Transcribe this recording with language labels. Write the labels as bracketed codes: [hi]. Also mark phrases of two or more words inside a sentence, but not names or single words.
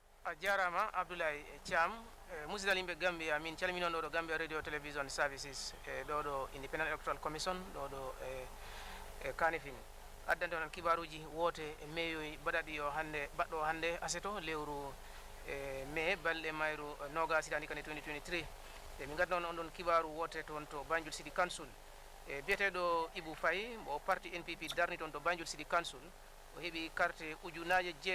[ff] a jarama Abdoulaye Thiam musidal yimɓe Gambia min calminon ɗo ɗo Gambia [en] radio television services [ff] ɗo [en] independent electoral commission [ff] ɗo Kanifing addante on kibaruji woote e meeyoyi baɗaɗi o hande baɗɗo hande aseto lewru mai balɗe mayru nogas hitandi kane 2023 e min gadda on ɗon kibaru woote toon to Banjul City Council biyeteɗo Ibou Faye mo parti NPP darni toon to Banjul City Council o heeɓi carte ujunaje